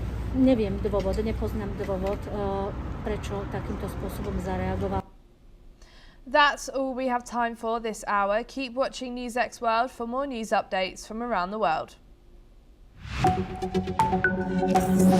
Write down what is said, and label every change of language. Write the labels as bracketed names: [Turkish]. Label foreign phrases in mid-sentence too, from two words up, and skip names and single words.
[Slovak] Neviem dôvod, nepoznám dôvod, prečo takýmto spôsobom zareagoval. [English] That's all we have time for this hour. Keep watching NewsX World for more news updates from around the world.